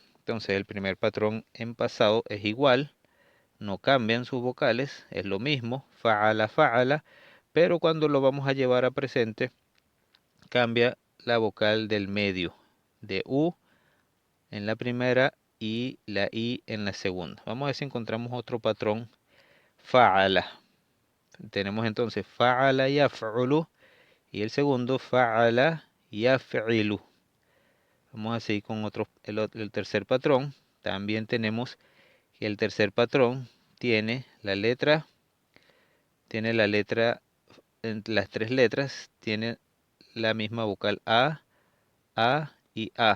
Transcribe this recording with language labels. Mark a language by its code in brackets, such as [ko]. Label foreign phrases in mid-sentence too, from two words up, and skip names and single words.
[es] Entonces el primer patrón en pasado es igual, no cambian sus vocales, es lo mismo, [ar] فعل، فعل, [es] pero cuando lo vamos a llevar a presente, cambia la vocal del medio, de U en la primera y la I en la segunda. Vamos a ver si encontramos otro patrón, fa'ala. Tenemos entonces [ar] فعل يفعل [es] y el segundo [ar] فعل يفعل. [es] Vamos a seguir con el tercer patrón. También tenemos que el tercer patrón tiene la letra, las tres letras tienen la misma vocal A y A.